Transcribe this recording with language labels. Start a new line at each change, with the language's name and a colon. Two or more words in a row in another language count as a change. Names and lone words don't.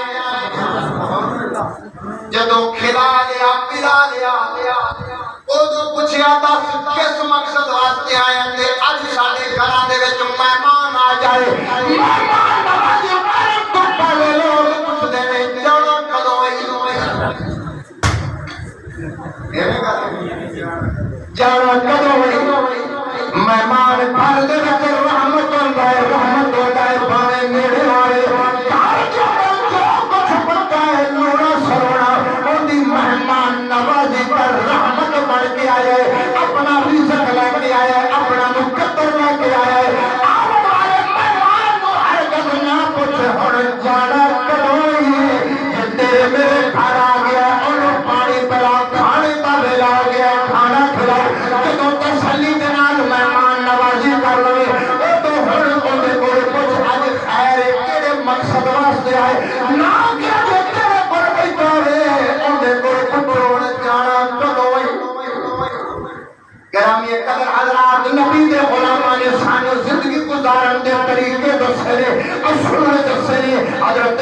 Punjabi: جدو کھلا لیا پلا لیا ادو پوچھیا دس کس مقصد واسطے آیا تے اج ساڈے گھراں دے وچ مہمان آ جائے مہمان نوازی کرن تو پہلے لوگ پوچھدے نے جانا کدوں جانا کدوں مہمان گھر دے وچ رحمت ہوندا ہے بھاویں نیڑے والے مہمان نوازی پر رحمت بڑھ کے آئے اپنا رزق لے کے آئے اپنا مقدر لے کے آئے آنے والے مہمان کو ہرگز نہ پوچھے ہن جانا کدوں تیرے میرے گھر آ گیا انہوں پانی پلا کھانے کا ویلا آ گیا کھانا کھلاؤ جدوں تسلی دے نال مہمان نوازی کر لوے تو ہن اودے کول پوچھ اج خیر کیڑے مقصد واسطے آئے نہ کہ تیرے کول بیٹھا گرامی قدر حضرات نبی دے غلامان نے سانو زندگی گزارن دے طریقے دسے نے اصول دسے نے حضرت